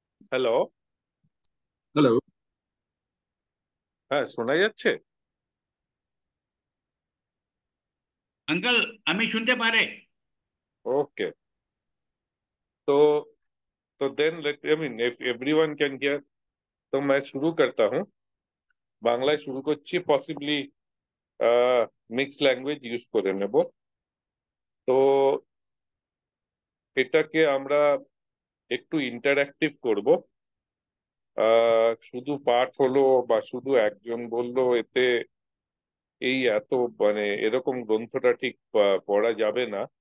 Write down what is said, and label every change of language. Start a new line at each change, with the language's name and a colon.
Bangla: Hello, hello. হ্যাঁ শোনা যাচ্ছে? अंकल আমি শুনতে পারে। ওকে, তো
English: तो then let I mean if everyone can hear,
Hindi: तो मैं शुरू करता हूँ,
Bangla: বাংলায় শুরু করছি,
English: Possibly mix language use করে নেব।
Bangla: তো এটাকে আমরা একটু ইন্টারঅ্যাক্টিভ করব। শুধু পাঠ হলো বা শুধু একজন বললো, এতে এই এত মানে এরকম গ্রন্থটা ঠিক পড়া যাবে না।